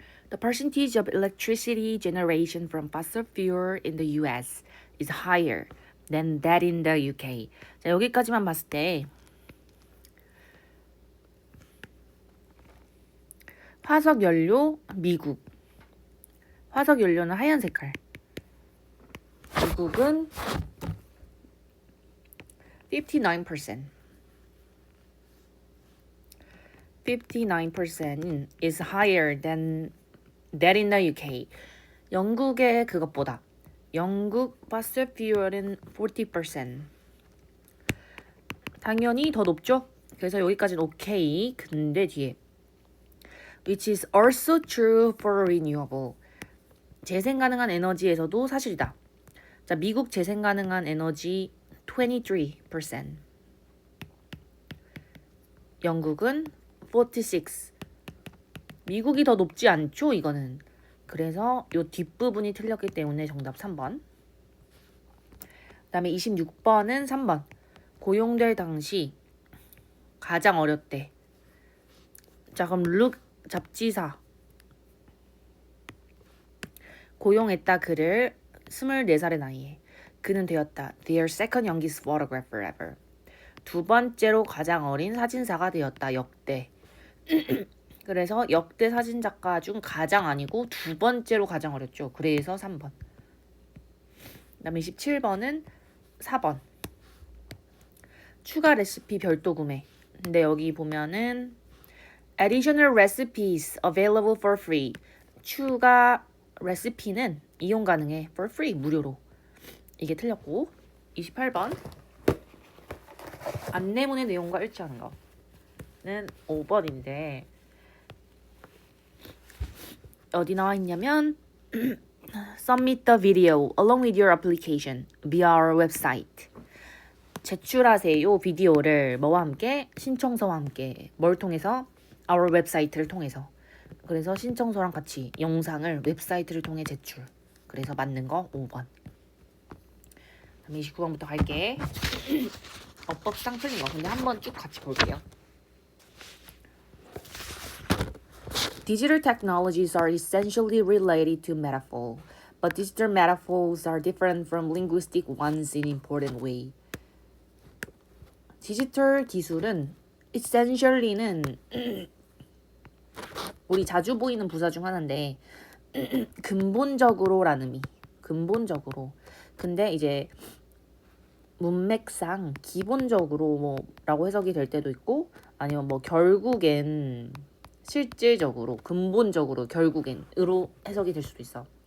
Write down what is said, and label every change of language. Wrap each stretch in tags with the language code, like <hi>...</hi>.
<en>The percentage of electricity generation from fossil fuel in the US is higher than that in the UK.</en> <ko>자, 여기까지만 봤을 때 화석 연료 미국. 화석 연료는 하얀 색깔. 미국은 59%.</ko> <en>59% is higher than that in the UK.</en> <ko>영국의 그것보다. 영국 fossil fuel은 40%. 당연히 더 높죠? 그래서 여기까지는 오케이. 근데 뒤에</ko> <en>which is also true for renewable.</en> <ko>재생 가능한 에너지에서도 사실이다. 자, 미국 재생 가능한 에너지 23%. 영국은 46. 미국이 더 높지 않죠, 이거는. 그래서 요 뒷부분이 틀렸기 때문에 정답 3번. 그다음에 26번은 3번. 고용될 당시 가장 어렸대. 자, 그럼 룩 잡지사 고용했다 그를 24살의 나이에. 그는 되었다.</ko> <en>Their second youngest photographer ever.</en> <ko>두 번째로 가장 어린 사진사가 되었다. 역대. 그래서 역대 사진작가 중 가장 아니고 두 번째로 가장 어렸죠. 그래서 3번. 그 다음에 27번은 4번. 추가 레시피 별도 구매. 근데 여기 보면은</ko> <en>additional recipes available for free.</en> <ko>추가 레시피는 이용 가능해.</ko> <en>for free.</en> <ko>무료로. 이게 틀렸고. 28번. 안내문의 내용과 일치하는 거는 5번인데 어디 나와 있냐면</ko> <en>Submit the video along with your application via our website.</en> <ko>제출하세요 비디오를 뭐와 함께? 신청서와 함께. 뭘 통해서?</ko> <en>Our website</en> <ko>를 통해서. 그래서 신청서랑 같이 영상을 웹사이트를 통해 제출. 그래서 맞는 거 5번. 29번부터 갈게. 어법상 틀린 거. 근데 한번 쭉 같이 볼게요.</ko> <en>Digital technologies are essentially related to metaphor, but digital metaphors are different from linguistic ones in important way.</en> <ko>디지털 기술은 essentially는 우리 자주 보이는 부사 중 하나인데 근본적으로라는 의미. 근본적으로. 근데 이제 문맥상 기본적으로 뭐라고 해석이 될 때도 있고 아니면 뭐 결국엔 실질적으로 근본적으로 결국엔으로 해석이 될 수도 있어.</ko>